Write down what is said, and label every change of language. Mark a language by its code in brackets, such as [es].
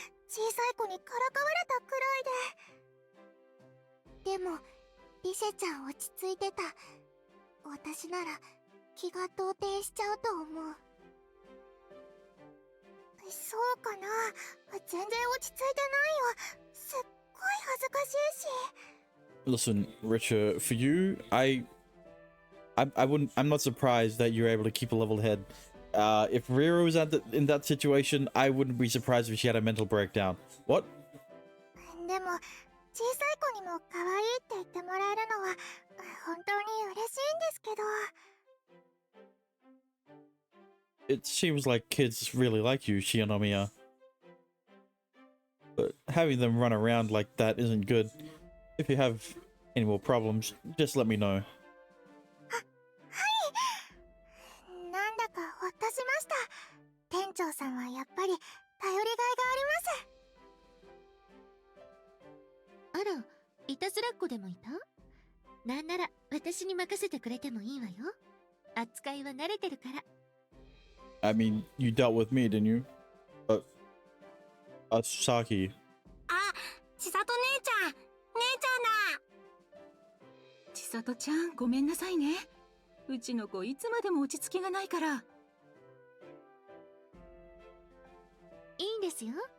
[ja] 小さい子にからかわれたくらいで。でも、リセちゃん落ち着いてた。私なら気が動転しちゃうと思う。そうかな。全然落ち着いてないよ。すっごい恥ずかしいし。 [en] Listen, Richard, for you, I'm not surprised that you're able to keep a level head. If Rira was in that situation, I wouldn't be surprised if she had a mental breakdown. What? [ja] でも、小さい子にも可愛いって言ってもらえるのは本当に嬉しいんですけど。 [en] It seems like kids really like you, Shinomiya. But having them run around like that isn't good. If you have any more problems, just let me know. [ja] なんだかほっとしました。店長さんはやっぱり頼りがいがあります。あら、いたずらっ子でもいた？なんなら私に任せてくれてもいいわよ。扱いは慣れてるから。 [en] I mean, you dealt with me, didn't you? Saki. [ja] あ、千里姉ちゃん。姉ちゃんだ。千里ちゃん、ごめんなさいね。うちの子いつまでも落ち着きがないから。いいんですよ。